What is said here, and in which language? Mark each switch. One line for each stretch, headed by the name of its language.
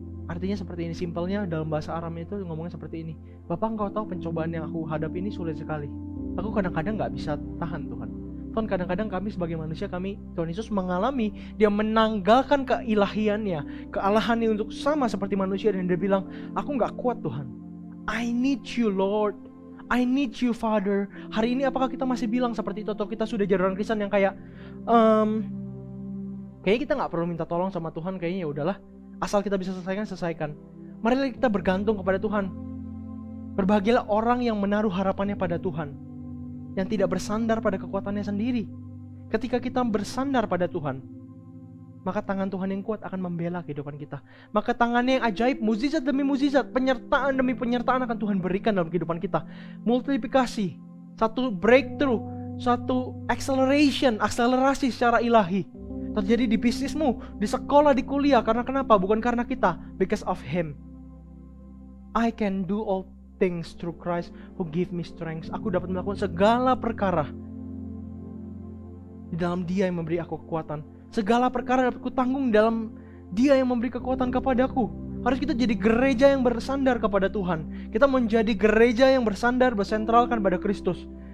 Indonesian: Artinya seperti ini, simpelnya dalam bahasa Aram itu ngomongnya seperti ini. Bapak Engkau tahu pencobaan yang aku hadapi ini sulit sekali. Aku kadang-kadang gak bisa tahan Tuhan. Tuhan kadang-kadang kami sebagai manusia, Tuhan Yesus mengalami, dia menanggalkan keilahiannya, kealahannya untuk sama seperti manusia. Dan dia bilang, aku gak kuat Tuhan.
English: I need you Lord, I need you Father.
Indonesian: Hari ini apakah kita masih bilang seperti itu, atau kita sudah jadi orang Kristen yang kayak kayaknya kita gak perlu minta tolong sama Tuhan, kayaknya ya udahlah, asal kita bisa selesaikan. Marilah kita bergantung kepada Tuhan. Berbahagialah orang yang menaruh harapannya pada Tuhan, yang tidak bersandar pada kekuatannya sendiri. Ketika kita bersandar pada Tuhan, maka tangan Tuhan yang kuat akan membela kehidupan kita. Maka tangannya yang ajaib, mukjizat demi mukjizat, penyertaan demi penyertaan akan Tuhan berikan dalam kehidupan kita. Multiplikasi, satu breakthrough, satu akselerasi secara ilahi terjadi di bisnismu, di sekolah, di kuliah. Karena kenapa? Bukan karena kita,
English: because of Him. I can do all things through Christ who give me strength.
Indonesian: Aku dapat melakukan segala perkara di dalam Dia yang memberi aku kekuatan. Segala perkara dapat kutanggung dalam Dia yang memberi kekuatan kepadaku. Harus kita jadi gereja yang bersandar kepada Tuhan. Kita menjadi gereja yang bersandar, bersentralkan pada Kristus.